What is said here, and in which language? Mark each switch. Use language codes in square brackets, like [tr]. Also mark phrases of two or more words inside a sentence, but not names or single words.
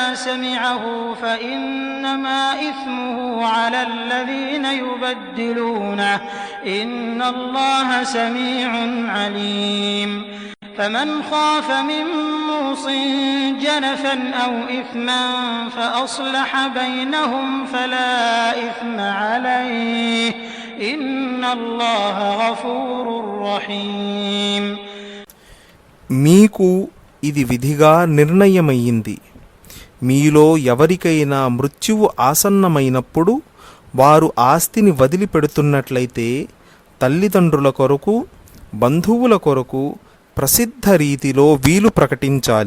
[ar] سمعه فإنما إثمه على الذين يبدلونه إن الله سميع عليم فمن خاف من موص جنفا أو إثما فأصلح بينهم فلا إثم عليه إن الله غفور رحيم. [te] మీకు ఇది విధిగా నిర్ణయమయ్యింది. మీలో ఎవరికైనా మృత్యువు ఆసన్నమైనప్పుడు వారు ఆస్తిని వదిలిపెడుతున్నట్లయితే తల్లిదండ్రుల కొరకు, బంధువుల కొరకు ప్రసిద్ధ రీతిలో వీలు ప్రకటించాలి.